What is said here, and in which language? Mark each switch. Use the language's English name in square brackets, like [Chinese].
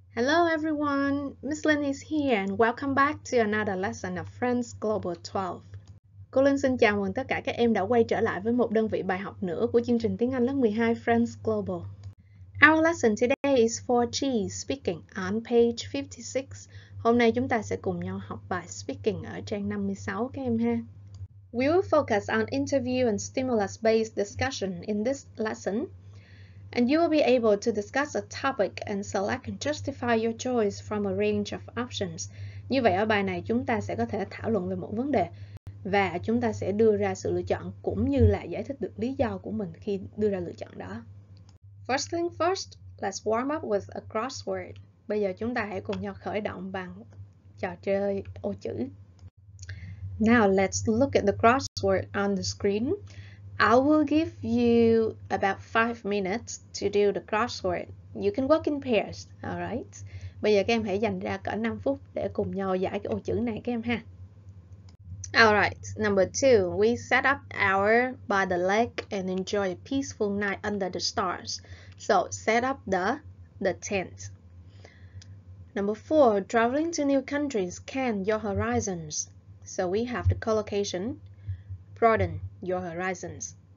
[English] Hello everyone, Miss Lynn is here and welcome back to another lesson of Friends Global 12. [Vietnamese] Cô Linh xin chào mừng tất cả các em đã quay trở lại với một đơn vị bài học nữa của chương trình tiếng Anh lớp 12 Friends Global. [English] Our lesson today is for G, speaking on page 56. [Vietnamese] Hôm nay chúng ta sẽ cùng nhau học bài speaking ở trang 56 các em ha. [English] We will focus on interview and stimulus-based discussion in this lesson. And you will be able to discuss a topic and select and justify your choice from a range of options. [Vietnamese] Như vậy ở bài này chúng ta sẽ có thể thảo luận về một vấn đề và chúng ta sẽ đưa ra sự lựa chọn cũng như là giải thích được lý do của mình khi đưa ra lựa chọn đó. [English] First thing first, let's warm up with a crossword. [Vietnamese] Bây giờ chúng ta hãy cùng nhau khởi động bằng trò chơi ô chữ. [English] Now let's look at the crossword on the screen. I will give you about 5 minutes to do the crossword. You can work in pairs, alright? [Vietnamese] Bây giờ các em hãy dành ra cỡ 5 phút để cùng nhau giải cái ô chữ này các em ha. [English] Alright, number 2, we set up our by the lake and enjoy a peaceful night under the stars. So, set up the tent. Number 4, traveling to new countries can your horizons. So, we have the collocation, broaden your horizons.